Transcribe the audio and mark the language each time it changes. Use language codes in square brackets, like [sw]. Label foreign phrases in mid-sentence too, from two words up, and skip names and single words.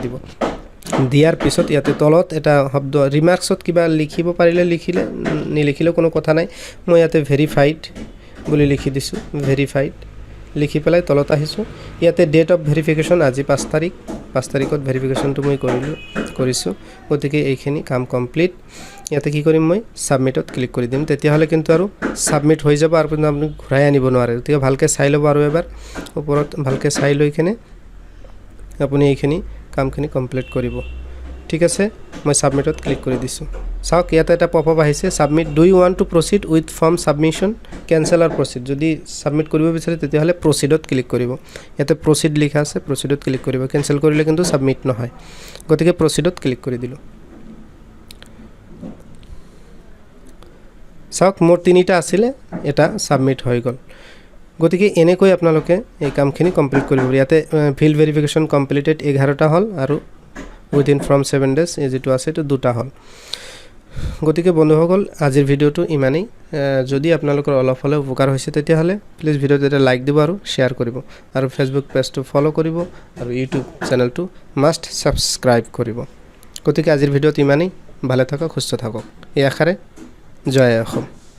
[as] দিব দিয়াৰ পিছত ইয়াতে তলত এটা শব্দ ৰিমাৰ্কছত কিবা লিখিব পাৰিলে লিখিলে নিলিখিলে কোনো কথা নাই মই ইয়াতে ভেৰিফাইড বুলি লিখি দিছো ভেৰিফাইড লিখি পেলাই তলত আহিছো ইয়াতে ডেট অফ ভেৰিফিকেশন আজি 5 তাৰিখত ভেৰিফিকেশনটো মই কৰিছো গতিকে এইখিনি কাম কমপ্লিট ইয়াতে কি কৰিম মই সাবমিটত ক্লিক কৰি দিম তেতিয়া হলে কিন্তু আৰু সাবমিট হৈ যাব আৰু আপুনি ঘূৰাই আনিব নোৱাৰে গতিকে ভালকে চাই লব আৰু এবাৰ ওপৰত ভালকে চাই লৈ কিনে আপুনি এইখিনি কামখিনি কমপ্লিট কৰিব ঠিক আছে মই সাবমিটত ক্লিক কৰি দিছো চাওক ইয়াতে এটা পপআপ আহিছে [en] Submit do you want to proceed with form submission cancel or proceed [as] যদি সাবমিট কৰিব বিচাৰে তেতিয়া হলে প্ৰসিডত ক্লিক কৰিব ইয়াতে প্ৰসিড লিখা আছে প্ৰসিডত ক্লিক কৰিব ক্যান্সেল কৰিলে কিন্তু সাবমিট নহয় গতিকে প্ৰসিডত ক্লিক কৰি দিলো চাওক মোৰ তিনিটা আছিল এটা সাবমিট হৈ গল গতিকে এনেকৈ আপোনালোকে এই কামখিনি কমপ্লিট কৰিব ইয়াতে ফিল্ড ভেৰিফিকেশন কমপ্লিটেড 11টা হল আৰু [en] within from 7 days [as] যেটো আছে তো দুটা হল গতিকে বন্ধুসকল আজিৰ ভিডিওটো ইমানেই যদি আপোনালোকৰ অলপ হলে উপকাৰ হৈছে তেতিয়া হলে প্লিজ ভিডিওটো এটা লাইক দিব আৰু শেয়াৰ কৰিব আৰু ফেসবুক পেজটো ফলো কৰিব আৰু ইউটিউব চেনেলটো মাষ্ট সাবস্ক্ৰাইব কৰিব গতিকে আজিৰ ভিডিওটো ইমানেই ভালে থাকক সুস্থ থাকক এই আশাৰে জয় অসম